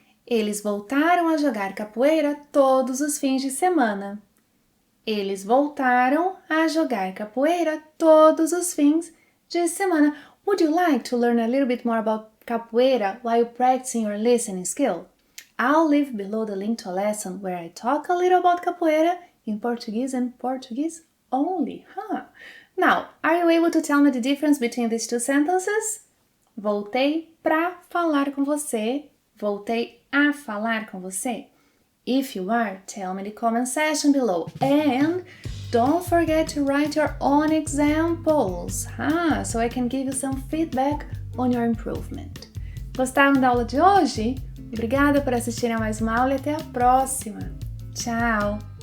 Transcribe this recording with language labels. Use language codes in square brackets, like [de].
[pt] Eles voltaram a jogar capoeira todos os fins de semana. Eles voltaram a jogar capoeira todos os fins de semana. [en] Would you like to learn a little bit more about capoeira while practicing your listening skill? I'll leave below the link to a lesson where I talk a little about capoeira in Portuguese and Portuguese only. Now, are you able to tell me the difference between these two sentences? [pt] Voltei pra falar com você. Voltei a falar com você. [en] If you are, tell me in the comment section below. And don't forget to write your own examples, so I can give you some feedback on your improvement. [pt] Gostaram da aula de hoje? Obrigada por assistirem a mais uma aula e até a próxima. Tchau!